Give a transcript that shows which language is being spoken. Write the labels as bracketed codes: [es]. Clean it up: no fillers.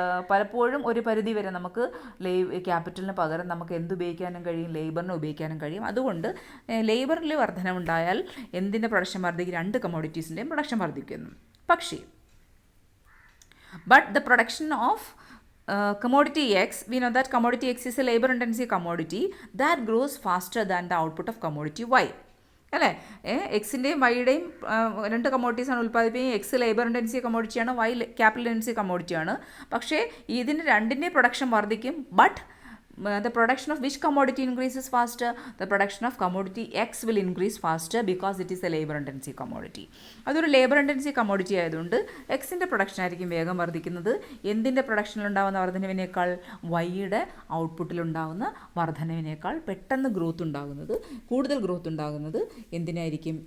[ml] പലപ്പോഴും ഒരു പരിധി വരെ നമുക്ക് ക്യാപിറ്റലിന് പകരം നമുക്ക് എന്ത് ഉപയോഗിക്കാനും കഴിയും? ലേബറിന് ഉപയോഗിക്കാനും കഴിയും. അതുകൊണ്ട് ലേബറിൽ വർധനമുണ്ടായാൽ എന്തിൻ്റെ പ്രൊഡക്ഷൻ വർദ്ധിക്കും? രണ്ട് കമോഡിറ്റീസിൻ്റെയും പ്രൊഡക്ഷൻ വർദ്ധിക്കുന്നു. [en] പക്ഷേ the production of commodity X, we know that commodity X is a labor intensive commodity that grows faster than the output of commodity Y. [ml] അല്ലേ? എക്സിൻ്റെയും വൈയുടെയും രണ്ട് കമോഡിറ്റീസാണ് ഉൽപ്പാദിപ്പിക്കുന്നത്. X labour intensive കമോഡിറ്റിയാണ്, Y capital intensive കമോഡിറ്റിയാണ്. പക്ഷേ ഇതിന് രണ്ടിൻ്റെയും production വർദ്ധിക്കും. [en] But the production of which commodity increases faster? The production of commodity X will increase faster because it is a labor intensive commodity. [ml] അതൊരു labour intensive commodity ആയതുകൊണ്ട് എക്സിൻ്റെ production ആയിരിക്കും വേഗം വർദ്ധിക്കുന്നത്. എന്തിൻ്റെ പ്രൊഡക്ഷനിലുണ്ടാകുന്ന വർധനവിനേക്കാൾ? വൈയുടെ ഔട്ട്പുട്ടിലുണ്ടാകുന്ന വർധനവിനേക്കാൾ പെട്ടെന്ന് കൂടുതൽ ഗ്രോത്ത് ഉണ്ടാകുന്നത് എന്തിനായിരിക്കും?